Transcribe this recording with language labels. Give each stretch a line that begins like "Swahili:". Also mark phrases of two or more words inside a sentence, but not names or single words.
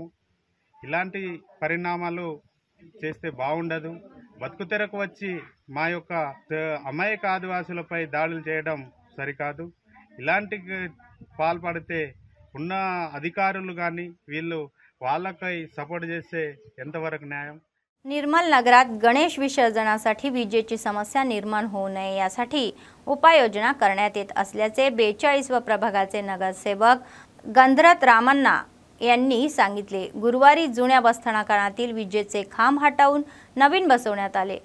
Telugu: ఇలాంటి పరిణామాలు చేస్తే బాగుండదు। బతుకు తెరకు వచ్చి మా యొక్క అమాయక ఆదివాసులపై దాడులు చేయడం సరికాదు। ఇలాంటి పాల్పడితే ఉన్న అధికారులు కానీ వీళ్ళు వాళ్ళకై సపోర్ట్ చేస్తే ఎంతవరకు న్యాయం?
Marathi: निर्मल नगरात गणेश विसर्जनासाठी विजेची समस्या निर्माण होऊ नये यासाठी उपाययोजना करण्यात येत असल्याचे 42 प्रभागाचे नगरसेवक गंधरत रामण्णा यांनी सांगितले। गुरुवारी जुन्या बसस्थानकातील विजेचे खांब हटवून नवीन बसवण्यात आले।